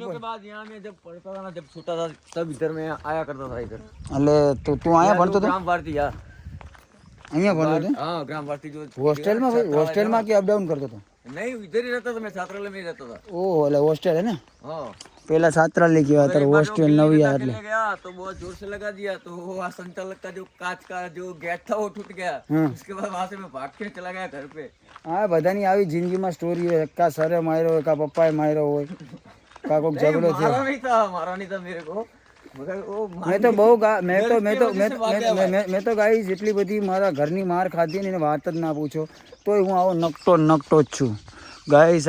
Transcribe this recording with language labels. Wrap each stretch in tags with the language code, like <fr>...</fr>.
<hi>के बाद यहाँ में जब पढ़ता था ना, जब छोटा था तब इधर में आया करता था इधर.</hi> <gu>એટલે તું અહીંયા ભણતો હતો?</gu> <hi>ग्राम भारती यार.</hi> <gu>અહીંયા ભણતો હતો?</gu> <hi>हाँ ग्राम भारती जो</hi> <gu>હોસ્ટેલમાં ભાઈ? હોસ્ટેલમાં કે અપડાઉન કરતો હતો?</gu> <hi>नहीं इधर ही रहता था. मैं छात्रालय में ही रहता था.</hi> <gu>ઓહ એટલે હોસ્ટેલ હે ને.</gu> <hi>हाँ</hi> <gu>પેલા છાત્રાલય કહેવાય, અત્યારે હોસ્ટેલ નવી આ એટલે.</gu> <hi>गया तो बहुत जोर से लगा दिया तो वो संचालक का जो कांच का जो गेट था वो टूट गया. उसके बाद वहां से मैं भाग के चला गया घर पे.</hi> <gu>હા બધાની આવી જિંદગીમાં સ્ટોરી હોય. કા સરે માર્યો હોય, કા પપ્પાએ માર્યો હોય, કા કોઈક ઝઘડો થયો.</gu> <hi>मारा नहीं था मेरे को.</hi> <gu>મેં તો ગાઈસ એટલી બધી મારા ઘરની માર ખાધી ને એને વાત જ ના પૂછો તોય હું આવો નકટો જ છું ગાઈસ.</gu>